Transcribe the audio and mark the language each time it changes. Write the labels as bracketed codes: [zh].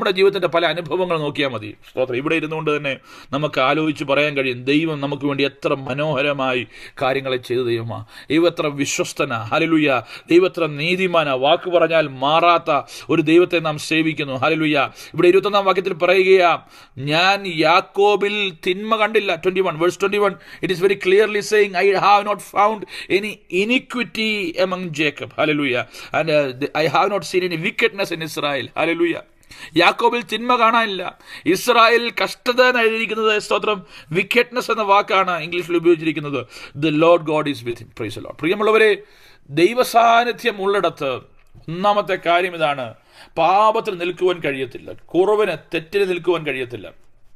[ml] നമ്മുടെ ജീവിതത്തിൻ്റെ പല അനുഭവങ്ങൾ നോക്കിയാൽ മതി. സ്തോത്രം. ഇവിടെ ഇരുന്നുകൊണ്ട് തന്നെ നമുക്ക് ആലോചിച്ച് പറയാൻ കഴിയും, ദൈവം നമുക്ക് വേണ്ടി എത്ര മനോഹരമായി കാര്യങ്ങളെ ചെയ്ത ദൈവമാണ്. ദൈവം എത്ര വിശ്വസ്തനാ. ഹല്ലേലൂയ. ദൈവം എത്ര നീതിമാനാ. വാക്ക് പറഞ്ഞാൽ മാറാത്ത ഒരു ദൈവത്തെ നാം സേവിക്കുന്നു. ഹല്ലേലൂയ. ഇവിടെ 21-ാം വാക്യത്തിൽ പറയുകയാ, ഞാൻ യാക്കോബിൽ തിന്മ കണ്ടില്ല. [en] 21 verse 21 it is very clearly saying, I have not found any iniquity among Jacob. Hallelujah. And I have not seen any wickedness in Israel. [ml] Hallelujah. യാക്കോബിൽ തിന്മ കാണാനില്ല. ഇസ്രായേൽ കഷ്ടത എഴുതിയിരിക്കുന്നത് സ്തോത്രം വിക്കറ്റ്നെസ് എന്ന വാക്കാണ് ഇംഗ്ലീഷിൽ ഉപയോഗിച്ചിരിക്കുന്നത്. [en] The Lord God is with him. Praise the Lord. [ml] പ്രിയമുള്ളവരെ, ദൈവസാന്നിധ്യം ഉള്ളിടത്ത് ഒന്നാമത്തെ കാര്യം ഇതാണ്, പാപത്തിൽ നിൽക്കുവാൻ കഴിയത്തില്ല, കുറവിന് തെറ്റിന് നിൽക്കുവാൻ കഴിയത്തില്ല.